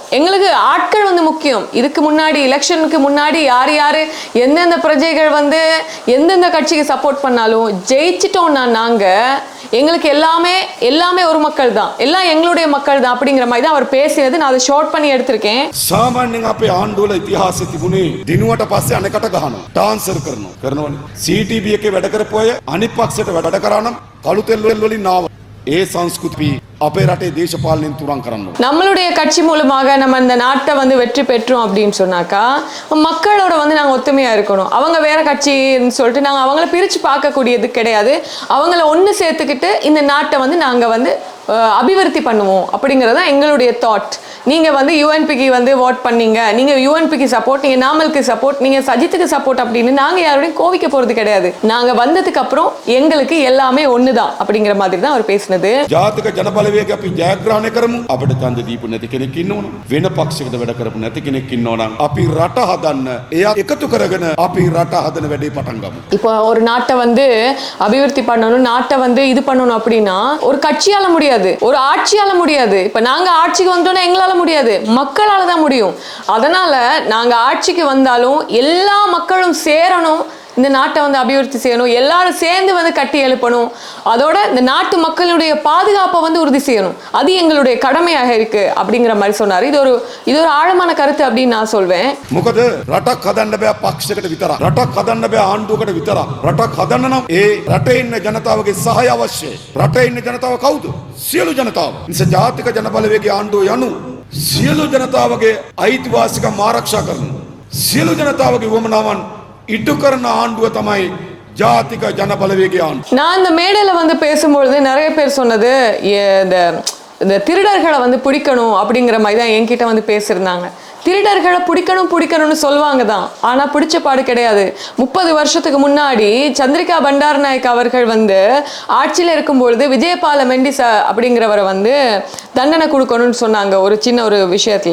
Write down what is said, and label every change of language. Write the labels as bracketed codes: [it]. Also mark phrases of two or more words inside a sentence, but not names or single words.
[ta] எங்களுக்கு ஆட்கள் வந்து முக்கியம். இதுக்கு முன்னாடி எலெக்ஷனுக்கு முன்னாடி யார் எந்தெந்த பிரஜைகள் வந்து எந்தெந்த கட்சிக்கு சப்போர்ட் பண்ணாலும் ஜெயிச்சிட்டோம்னா நாங்க எங்களுக்கு எல்லாமே ஒரு மக்கள் தான், எல்லாம் எங்களுடைய மக்கள் தான் அப்படிங்கிற மாதிரி தான் அவர் பேசினது. நான் அதை ஷார்ட் பண்ணி எடுத்திருக்கேன். [si] சாமான்‍යයෙන් අපේ ආණ්ඩුවල ඉතිහාසෙ තිබුණේ දිනුවට පස්සේ අනෙකට ගහනවා, ට්‍රාන්ස්ෆර් කරනවා. CTB එකේ වැඩ කරපුවය අනිත් පක්ෂයට වැඩ කරා නම් කළු තෙල් වලින් නාව. ඒ සංස්කෘතිය අපේ රටේ දේශපාලනයෙන් තුරන් කරන්න. [ta] நம்மளுடைய கட்சி மூலமாக நம்ம இந்த நாட்டை வந்து வெற்றி பெற்றோம் அப்படின்னு சொன்னாக்கா, மக்களோட வந்து நாங்கள் ஒத்துமையா இருக்கணும். அவங்க வேற கட்சின்னு சொல்லிட்டு நாங்கள் அவங்கள பிரிச்சு பார்க்கக்கூடியது கிடையாது. அவங்கள ஒன்று சேர்த்துக்கிட்டு இந்த நாட்டை வந்து நாங்கள் வந்து அபிவிருத்தி பண்ணுவோம் அப்படிங்கிறது தான் எங்களுடைய தாட். நீங்கள் வந்து யூஎன்பிக்கு வந்து ஓட் பண்ணீங்க, நீங்கள் யூஎன்பிக்கு சப்போர்ட், நீங்கள் நாமலுக்கு சப்போர்ட், நீங்கள் சஜித்துக்கு சப்போர்ட் அப்படின்னு நாங்கள் யாரோடையும் கோவிக்க போகிறது கிடையாது. நாங்கள் வந்ததுக்கு அப்புறம் எங்களுக்கு எல்லாமே ஒன்று தான் அப்படிங்கிற மாதிரி தான் அவர் பேசினது. [si] ජාතික ජනබලවේගය අපි ජයග්‍රහණය කරමු. අපිට ඡන්ද දීපු නැති කෙනෙක් ඉන්නවනම්, වෙන පක්ෂයකට වැඩ කරපු නැති කෙනෙක් ඉන්නවනම් අපි රට හදන්න එයා එකතු කරගෙන අපි රට හදන වැඩේ පටන් ගමු. [ta] இப்போ ஒரு நாட்டை வந்து அபிவிருத்தி பண்ணணும், நாட்டை வந்து இது பண்ணணும் அப்படின்னா ஒரு கட்சியால முடியாது, ஒரு ஆட்சியால முடியாது. இப்ப நாங்க ஆட்சிக்கு வந்தோம்னா எங்களால முடியாது, மக்களால தான் முடியும். அதனால நாங்க ஆட்சிக்கு வந்தாலும் எல்லா மக்களும் சேரணும், இந்த நாட்டை வந்து அபிவிருத்தி செய்யணும், எல்லாரும் சேர்ந்து வந்து கட்டி எழுப்பணும், அதோட இந்த நாட்டு மக்களுடைய பாதுகாப்பை வந்து உறுதி செய்யணும், அது எங்களுடைய கடமையாக இருக்கு அப்படிங்கிற மாதிரி சொன்னார். இது ஒரு ஆழமான கருத்து அப்படின்னு நான் சொல்வேன். [si] මොකද රටක් හදන්න බෑ පක්ෂයකට විතරක්, රටක් හදන්න බෑ ආණ්ඩුවකට විතරක්. රටක් හදන්න නම් ඒ රටේ ඉන්න ජනතාවගේ සහාය අවශ්‍යයි. රටේ ඉන්න ජනතාව කවුද? සියලු ජනතාව. නිසා ජාතික ජනබලවේගයේ ආණ්ඩුව යනු සියලු ජනතාවගේ අයිතිවාසිකම් ආරක්ෂා කරනවා. සියලු ජනතාවගේ වමනාවන් ඉටු කරන ආණ්ඩුව තමයි ජාතික ජනබලවේගයේ ආණ්ඩුව. [ta] நான் இந்த மேடையில வந்து பேசும்பொழுது நிறைய பேர் சொன்னது இந்த திருடர்களை வந்து பிடிக்கணும் அப்படிங்கிற மாதிரி தான் என்கிட்ட வந்து பேசியிருந்தாங்க. திருடர்களை பிடிக்கணும்னு சொல்லுவாங்க தான், ஆனா பிடிச்ச பாடு கிடையாது. 30 வருஷத்துக்கு முன்னாடி சந்திரிகா பண்டாரநாயக் அவர்கள் வந்து ஆட்சியில் இருக்கும்பொழுது விஜயபால மெண்டிஸ் அப்படிங்கிறவரை வந்து தண்டனை கொடுக்கணும்னு சொன்னாங்க ஒரு சின்ன ஒரு விஷயத்துல.